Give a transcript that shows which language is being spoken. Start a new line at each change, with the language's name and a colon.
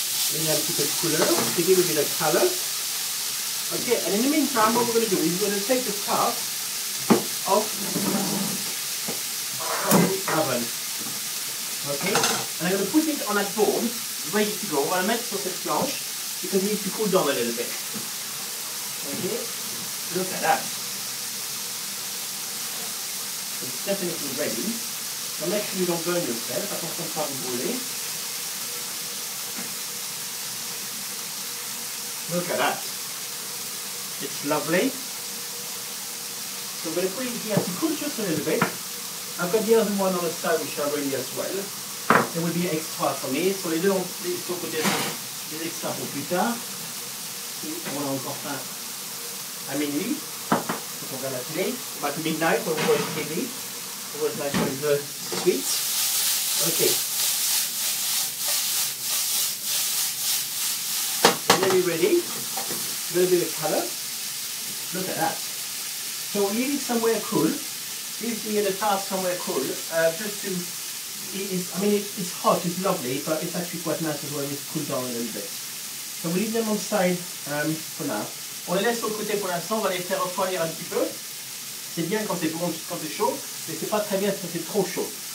French: Donner un petit peu de couleur,
English: to give a bit of color. Okay, and in the meantime, what we're going to do is we're going to take the top off the oven. Okay, and I'm going to put it on a board, ready to go.
French: On va la mettre sur cette planche
English: because it needs to cool down a little bit. Okay, look at that. It's definitely ready. So make sure you don't burn yourself.
French: Attention de ne pas vous brûler.
English: Look at that. It's lovely. So I'm going to put it here to cool just a little bit. I've got the other one on the side which are ready as well. It will be extra for me.
French: So les deux sont peut-être des extras pour plus tard. On a encore faim à minuit. On regarde la télé,
English: about midnight when we watch TV. It was nice with the sweets. Okay. nearly ready. A little bit of colour. Look at that. So leave it somewhere cool. Leave the tart somewhere cool. Just to, it's hot, it's lovely, but it's actually quite nice as well. It's cooled down a little bit. So we leave them on side for now.
French: On les laisse sur le côté pour l'instant. On va les faire refroidir un petit peu. C'est bien quand c'est bon, quand c'est chaud, mais c'est pas très bien quand c'est trop chaud.